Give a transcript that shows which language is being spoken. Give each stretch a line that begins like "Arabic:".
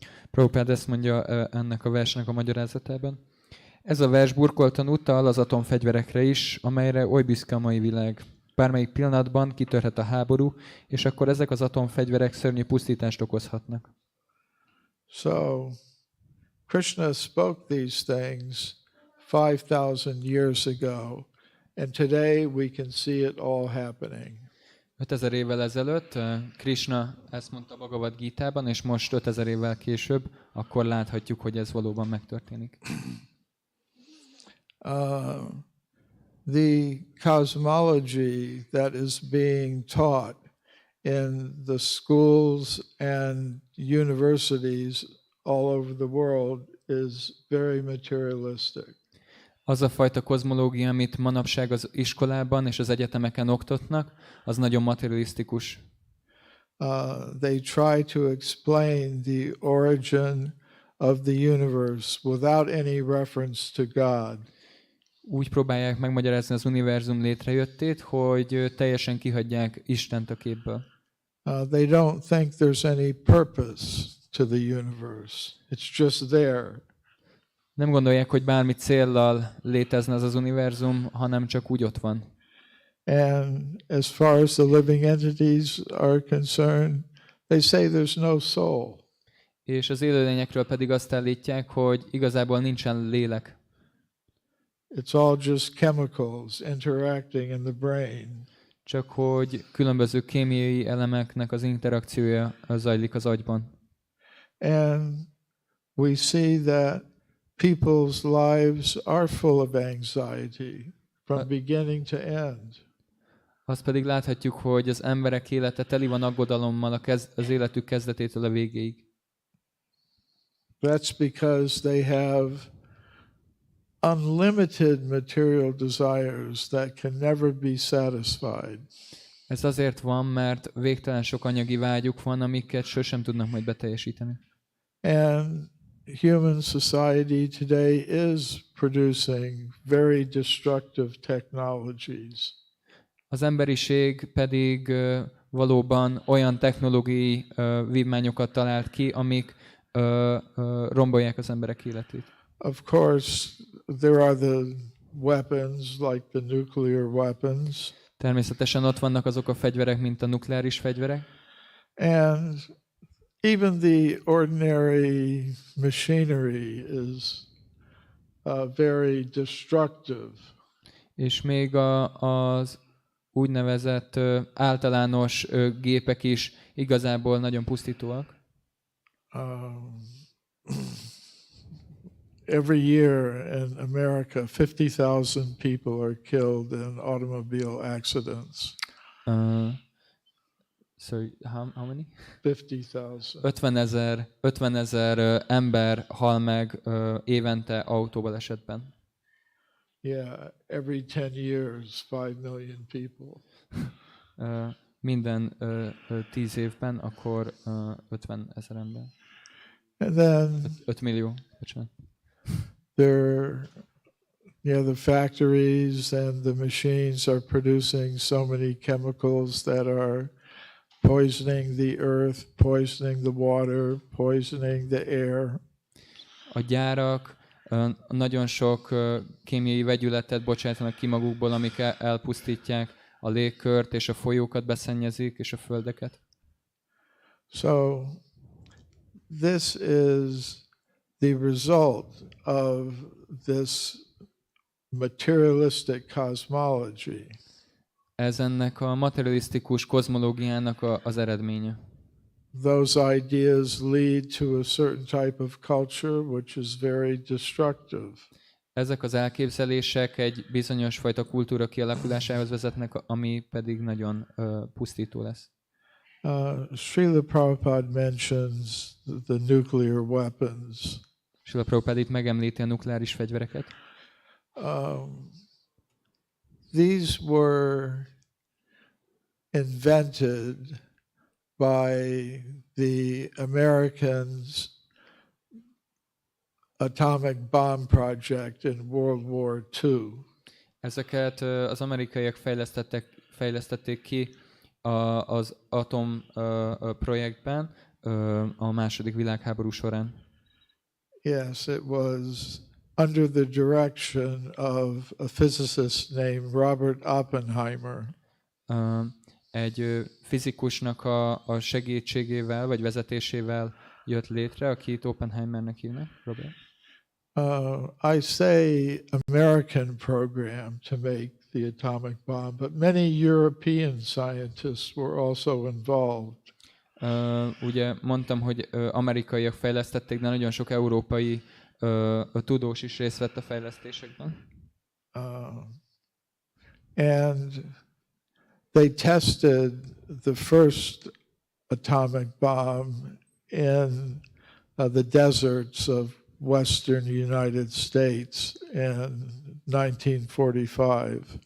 Hungarian: Prabhupád ezt mondja ennek a versnek a magyarázatában. Ez a vers burkoltan utal az atomfegyverekre is, amelyre oly büszke a mai világ. Bármelyik pillanatban kitörhet a háború, és akkor ezek az atomfegyverek szörnyű pusztítást okozhatnak.
English: So, Krishna spoke these things 5,000 years ago, and today we can see it all happening.
Hungarian: 5000 évvel ezelőtt Krishna ezt mondta Bhagavad Gítában, és most 5000 évvel később, akkor láthatjuk, hogy ez valóban megtörténik.
English: The cosmology that is being taught in the schools and universities all over the world is very materialistic.
Hungarian: Az a fajta kozmológia, amit manapság az iskolában és az egyetemeken oktatnak, az nagyon materialisztikus.
English: They try to explain the origin of the universe without any reference to God.
Hungarian: Úgy próbálják megmagyarázni az univerzum létrejöttét, hogy teljesen kihagyják Istent a képből.
English: They don't think there's any purpose to the universe. It's just there.
Hungarian: Nem gondolják, hogy bármi céllal létezne az univerzum, hanem csak úgy ott van.
English: And as far as the living entities are concerned, they say there's no soul.
Hungarian: És az élőlényekről pedig azt állítják, hogy igazából nincsen lélek.
English: It's all just chemicals interacting in the brain.
Hungarian: Csak hogy különböző kémiai elemeknek az interakciója zajlik az agyban.
English: And we see that people's lives are full of anxiety from beginning to end.
Hungarian: Azt pedig láthatjuk, hogy az emberek élete teli van aggodalommal az életük kezdetétől a végéig.
English: That's because they have unlimited material desires that can never be satisfied.
Hungarian: Ez azért van, mert végtelen sok anyagi vágyuk van, amiket sosem tudnak majd beteljesíteni.
English: And human society today is producing very destructive technologies.
Hungarian: Az emberiség pedig valóban olyan technológiai vívmányokat talált ki, amik rombolják az emberek életét.
English: Of course, there are the weapons like the nuclear weapons.
Hungarian: Természetesen ott vannak azok a fegyverek, mint a nukleáris fegyverek.
English: And even the ordinary machinery is very destructive.
Hungarian: És még az úgynevezett általános gépek is igazából nagyon pusztítóak.
English: Every year in America, 50,000 people are killed in automobile accidents. Sorry, how many? 50,000.
Hungarian: 50,000 ember hal meg évente autóbalesetben.
English: Yeah, every 10 years, 5 million people.
Hungarian: Minden 10 évben, akkor 50,000 ember.
English: And then
Hungarian: 5 millió, bocsánat.
English: The factories and the machines are producing so many chemicals that are poisoning the earth, poisoning the water, poisoning the air.
Hungarian: A gyárak nagyon sok kémiai vegyületet bocsátanak ki magukból, amik elpusztítják a légkört, és a folyókat beszennyezik, és a földeket.
English: So this is the result of this materialistic cosmology.
Hungarian: Ez ennek a materialisztikus kozmológiának az eredménye.
English: Those ideas lead to a certain type of culture which is very destructive.
Hungarian: Ezek az elképzelések egy bizonyos fajta kultúra kialakulásához vezetnek, ami pedig nagyon pusztító lesz.
English: Srila Prabhupada mentions the nuclear weapons.
Hungarian: Srila Prabhupada itt megemlíti a nukleáris fegyvereket.
English: These were invented by the Americans' atomic bomb project in World War II.
Hungarian: Ezeket az amerikaiak fejlesztették ki az atom projektben a második világháború során.
English: Yes, it was under the direction of a physicist named Robert Oppenheimer.
Hungarian: Egy fizikusnak a segítségével, vagy vezetésével jött létre, akit Oppenheimernek hívnak, Robert.
English: I say American program to make the atomic bomb, but many European scientists were also involved.
Hungarian: Ugye mondtam, hogy amerikaiak fejlesztették, de nagyon sok európai tudós is részt vett a fejlesztésekben.
English: And they tested the first atomic bomb in the deserts of western United States in 1945.